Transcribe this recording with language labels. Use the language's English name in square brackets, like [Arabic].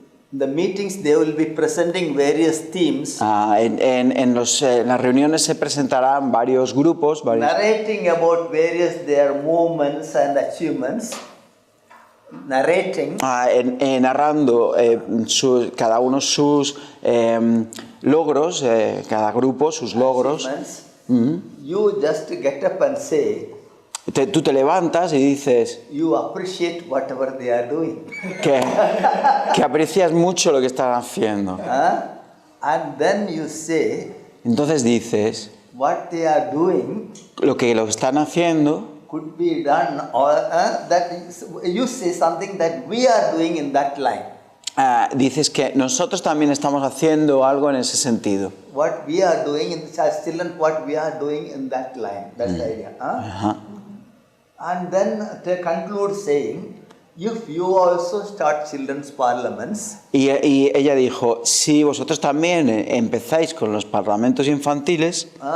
[English] The meetings, they will be presenting various themes. [Spanish] En las reuniones se presentarán varios grupos, [English] Narrating about various their movements and achievements. Narrating. [Spanish] Narrando cada uno sus logros, cada grupo sus logros. [English] You just get up and say. [Spanish] Tú te levantas y dices [English] You appreciate whatever they are doing. [Spanish] que aprecias mucho lo que están haciendo. [English] And then you say. [Spanish] Entonces dices [English] What they are doing. [Spanish] Lo que están haciendo. [English] Could be done, or that you say something that we are doing in that line. [Spanish] Dices que nosotros también estamos haciendo algo en ese sentido. [English] What we are doing in the child, still and what we are doing in that line. That's the idea. And then they conclude saying, if you also start children's parliaments, [Spanish] Y ella dijo, si vosotros también empezáis con los parlamentos infantiles,